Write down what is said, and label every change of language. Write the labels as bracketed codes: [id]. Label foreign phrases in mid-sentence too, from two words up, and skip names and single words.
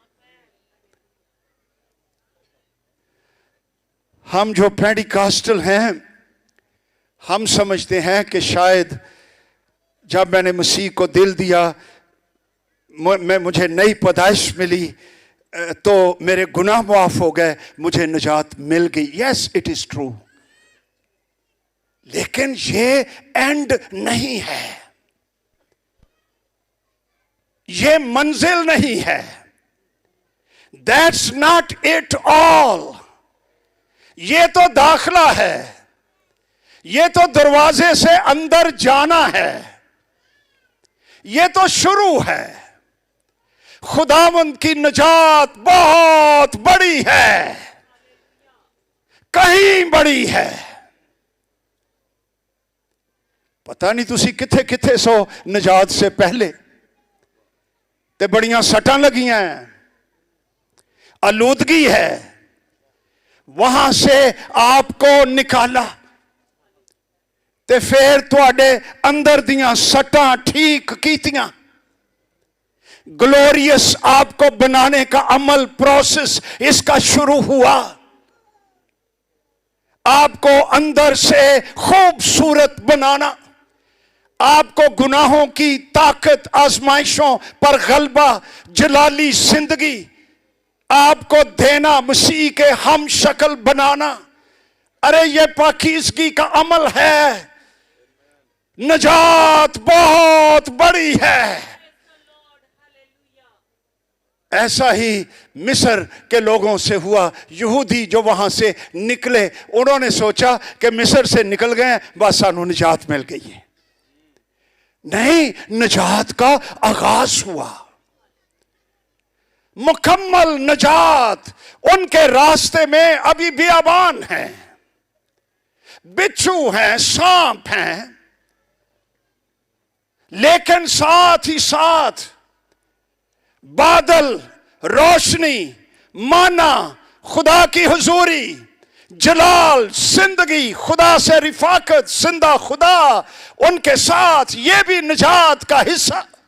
[ur] ہم جو پینٹیکاسٹل ہیں، ہم سمجھتے ہیں کہ شاید جب میں نے مسیح کو دل دیا، مجھے نئی پیدائش ملی، تو میرے گناہ معاف ہو گئے، مجھے نجات مل گئی۔ [en] Yes it is true, [ur] لیکن یہ اینڈ نہیں ہے، یہ منزل نہیں ہے۔ [en] That's not it all. [ur] یہ تو داخلہ ہے، یہ تو دروازے سے اندر جانا ہے، یہ تو شروع ہے۔ خداوند کی نجات بہت بڑی ہے، کہیں بڑی ہے۔ [pa] پتہ نہیں تسی کتھے کتھے سو [ur] نجات سے پہلے [pa] تے بڑیاں سٹاں لگیاں ہیں، [ur] آلودگی ہے، وہاں سے آپ کو نکالا [pa] تے پھر تواڈے اندر دیاں سٹاں ٹھیک کیتیاں، [ur] گلوریس آپ کو بنانے کا عمل، پروسیس اس کا شروع ہوا، آپ کو اندر سے خوبصورت بنانا، آپ کو گناہوں کی طاقت، آزمائشوں پر غلبہ، جلالی زندگی آپ کو دینا، مسیح کے ہم شکل بنانا۔ ارے یہ پاکیزگی کا عمل ہے، نجات بہت بڑی ہے۔ ایسا ہی مصر کے لوگوں سے ہوا۔ یہودی جو وہاں سے نکلے، انہوں نے سوچا کہ مصر سے نکل گئے، بس سانو نجات مل گئی ہے. نہیں، نجات کا آغاز ہوا. مکمل نجات ان کے راستے میں ابھی بیابان ہے، بچھو ہیں، سانپ ہیں، لیکن ساتھ ہی ساتھ بادل، روشنی، منا، خدا کی حضوری، جلال، زندگی، خدا سے رفاقت، زندہ خدا ان کے ساتھ، یہ بھی نجات کا حصہ.